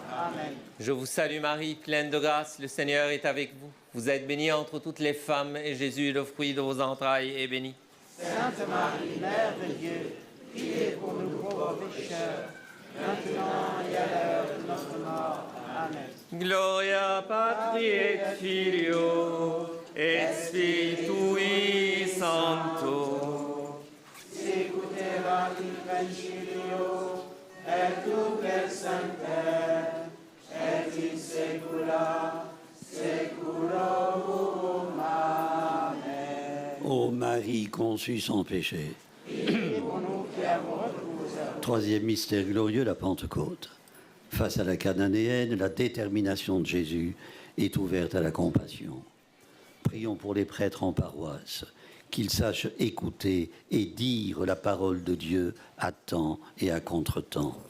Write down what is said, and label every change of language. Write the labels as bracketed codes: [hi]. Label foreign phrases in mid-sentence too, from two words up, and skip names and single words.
[fr] Amen. Je vous salue Marie, pleine de grâce, le Seigneur est avec vous. Vous êtes bénie entre toutes les femmes, et Jésus, le fruit de vos entrailles, est béni. Sainte Marie, Mère de Dieu, priez pour nous pauvres pécheurs, maintenant et à l'heure de notre mort. Amen. [la] Gloria Patri et Filio et Spiritui Sancto. Sicut in principio et nunc et semper et in saecula saeculorum. Amen. [fr] Ô Marie conçue sans péché. Priez pour nous qui avons recours. Troisième mystère glorieux, la Pentecôte. Face à la cananéenne, la détermination de Jésus est ouverte à la compassion. Prions pour les prêtres en paroisse, qu'ils sachent écouter et dire la parole de Dieu à temps et à contre-temps.